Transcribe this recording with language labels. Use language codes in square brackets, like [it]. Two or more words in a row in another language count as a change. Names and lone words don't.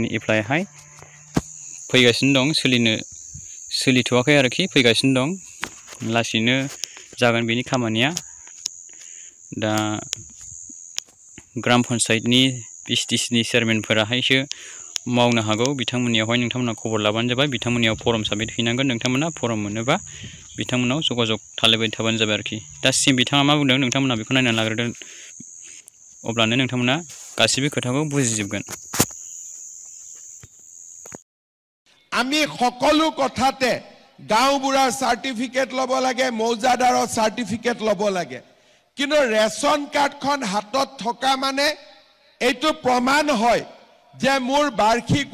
[brx] नि एप्लाइहाय फैगासिनो दं सोलिथ'वाखै आरोखि फैगासिनो दं लासैनो जागोन बेनि खामानिया दा ग्राम पन्चायतनि SDCनि चेयारमेनफोराहायसो मावनो हागौ बिथांमोननियावहाय नोंथांमोना खबर लाबानो जाबाय बिथांमोननियाव [en] form submit [brx] हैनांगोन नोंथांमोना फर्म मोनोबा बिथांमोनाव जगाजग खालामबाय थाबानो जाबाय आरोखि दा सिम बिथाङा मा बुंदों नोंथांमोना बेखौ नायनानै लाग्रोदो अब्लानो नोंथांमोना गासिबो खोथाखौ बुजिजोबगोन [as] আমি সকলো কথাতে গাঁওবুঢ়াৰ সাৰ্টিফিকেট ল'ব লাগে মৌজাদাৰৰ সাৰ্টিফিকেট ল'ব লাগে কিন্তু ৰেশন কাৰ্ডখন হাতত থকা মানে এইটো প্ৰমাণ হয় যে মোৰ বাৰ্ষিক